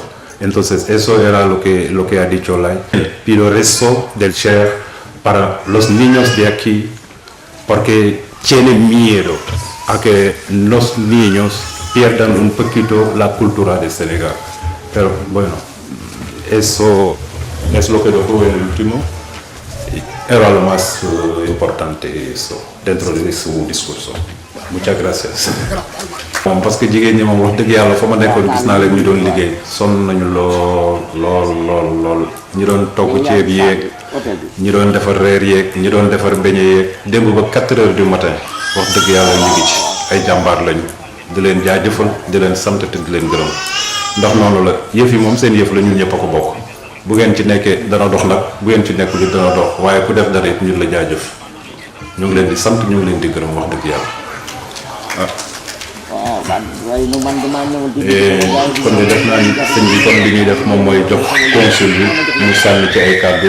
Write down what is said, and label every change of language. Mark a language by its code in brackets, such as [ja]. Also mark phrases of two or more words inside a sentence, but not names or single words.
[es] Entonces eso era lo que ha dicho Lai. Pido rezo del Sheikh para los niños de aquí, porque tienen miedo a que los niños pierdan un poquito la cultura de Senegal. Pero bueno, eso es lo que dijo el último. Era lo más importante eso, dentro de su discurso. Muchas gracias. [fr] Bon, parce que [wo] jigéen ñi moom wax dëgg yàlla fa ma nekkoon gis naa leen ñu doon liggéey sonn nañu lool ñi doon togg ceeb yeeg ñi doon defar reer yeeg ñi doon defar beñe yeeg démb ba [fr] 4 heures du matin [wo] wax dëgg yàlla ñu ngi ci ay jàmbaar lañu di leen jaajëfal di leen sant te di leen gërëm ndax noonu la yëf yi moom seen yëf la ñun ñëpp a ko bokk bu ngeen ci nekkee dana dox nag bu ngeen ci nekkul it dana dox waaye ku def dara it ñun la jaajëf ñu ngi leen di sant ñu ngi leen di gërëm wax dëgg yàlla kon de def naa ni sëñ bi kon li ñuy def moom mooy jox consul bi mu sànni ci ay kàddu